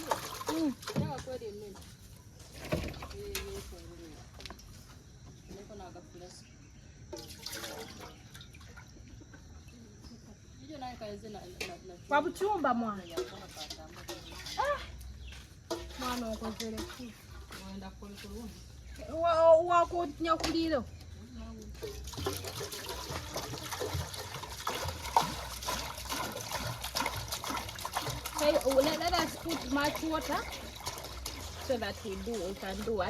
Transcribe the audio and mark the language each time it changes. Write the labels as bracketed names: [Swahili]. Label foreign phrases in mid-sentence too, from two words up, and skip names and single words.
[Nyankole] Wabuchumba mwana. Mwana okozere ki? Wenda kulikulu. Wa kunyakuliro. [English] Okay, let us put much water so that we can do what?